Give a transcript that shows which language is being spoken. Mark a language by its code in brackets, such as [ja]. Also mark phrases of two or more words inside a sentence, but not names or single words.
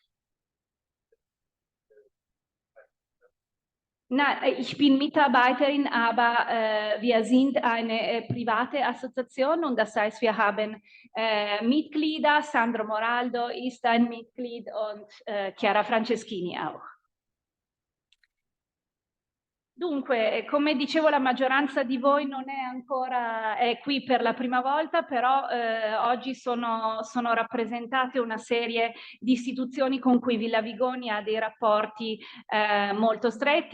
[de] Na, ich bin Mitarbeiterin, aber wir sind eine private Assoziation, und das heißt, wir haben Mitglieder. Sandro Moraldo ist ein Mitglied und Chiara Franceschini auch. [it] Dunque, come dicevo, la maggioranza di voi non è ancora qui per la prima volta, però oggi sono rappresentate una serie di istituzioni con cui Villa Vigoni ha dei rapporti molto stretti.